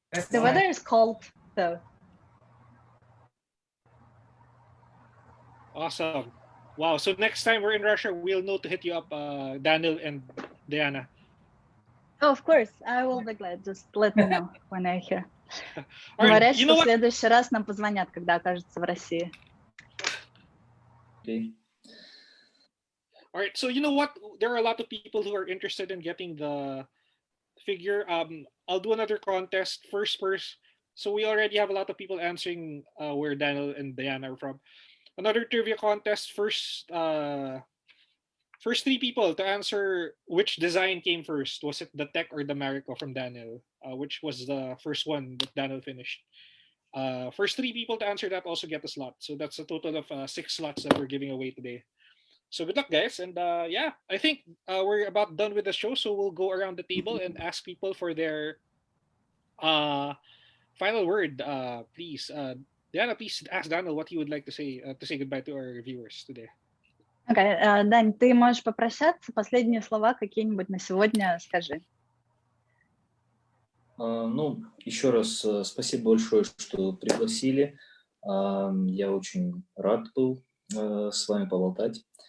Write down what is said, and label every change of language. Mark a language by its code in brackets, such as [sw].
[en] The weather is cold, though. Awesome. Wow. So next time we're in Russia, we'll know to hit you up, Daniel and Diana. Oh, of course, I will be glad. Just let me know when I hear. All right. [ru] Говорят, [en] You [ru] что [en] know [ru] в [en] what? [ru] следующий раз нам позвонят, когда окажутся в России. [en] Okay. All right. So you know what? There are a lot of people who are interested in getting the figure. I'll do another contest first. So we already have a lot of people answering where Daniel and Diana are from. Another trivia contest. First three people to answer which design came first. Was it the tech or the Marico from Daniel? Which was the first one that Daniel finished. First three people to answer that also get a slot. So that's a total of 6 slots that we're giving away today. So good luck, guys. And yeah, I think we're about done with the show. So we'll go around the table and ask people for their final word. Please, Diana, please ask Daniel what he would like to say goodbye to our viewers today. [ru] Okay, Дань, ты можешь попрощаться? Последние слова какие-нибудь на сегодня скажи. Ну, еще раз спасибо большое, что пригласили. Я очень рад был с вами поболтать.